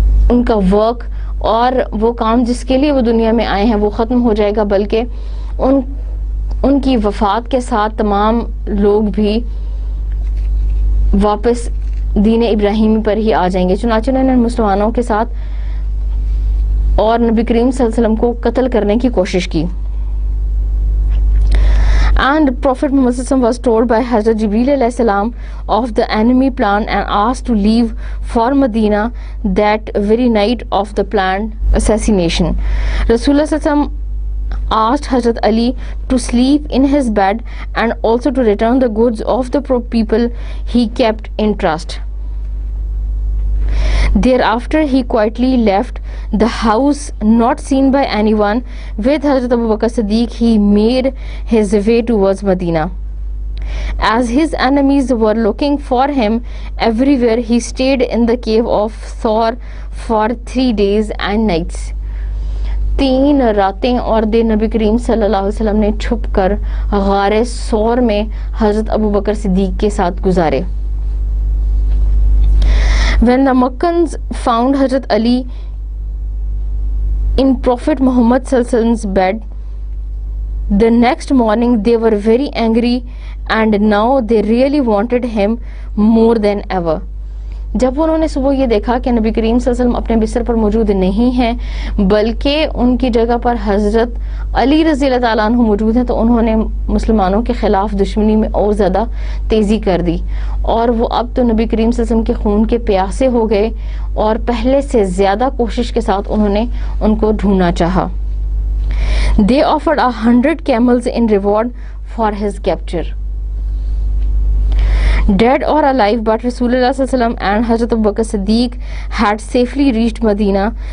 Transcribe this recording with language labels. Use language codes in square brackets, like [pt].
[ur] ان کا ورک اور وہ کام جس کے لیے وہ دنیا میں آئے ہیں وہ ختم ہو جائے گا، بلکہ ان کی وفات کے ساتھ تمام لوگ بھی واپس دین ابراہیمی پر ہی آ جائیں گے. چنانچہ انہوں نے مسلمانوں کے ساتھ اور نبی کریم صلی اللہ علیہ وسلم کو قتل کرنے کی کوشش کی. [en] And Prophet Muhammad was told by Hazrat Jibreel alayhi salam of the enemy plan and asked to leave for Medina that very night of the planned assassination. Rasulullah sallallahu asked Hazrat Ali to sleep in his bed and also to return the goods of the people he kept in trust. Thereafter he quietly left the house not seen by anyone. With Hazrat Abu Bakr Siddiq he made his way towards Medina. As his enemies were looking for him everywhere, he stayed in the cave of Thawr for 3 days and nights. [ur] 3 راتیں اور دن نبی کریم صلی اللہ علیہ وسلم نے چھپ کر غار ثور میں حضرت ابو بکر صدیق کے ساتھ گزارے. [en] When the Makkans found Hazrat Ali in Prophet Muhammad sallallahu alaihi wasallam's bed, the next morning they were very angry and now they really wanted him more than ever. [ur] جب انہوں نے صبح یہ دیکھا کہ نبی کریم صلی اللہ علیہ وسلم اپنے بستر پر موجود نہیں ہیں بلکہ ان کی جگہ پر حضرت علی رضی اللہ تعالیٰ عنہ موجود ہیں، تو انہوں نے مسلمانوں کے خلاف دشمنی میں اور زیادہ تیزی کر دی، اور وہ اب تو نبی کریم صلی اللہ علیہ وسلم کے خون کے پیاسے ہو گئے اور پہلے سے زیادہ کوشش کے ساتھ انہوں نے ان کو ڈھونڈنا چاہا. [en] They offered 100 camels in reward for his capture. Dead or alive, but Rasulullah ﷺ and Hazrat Abu Bakr Siddiq had safely reached Medina.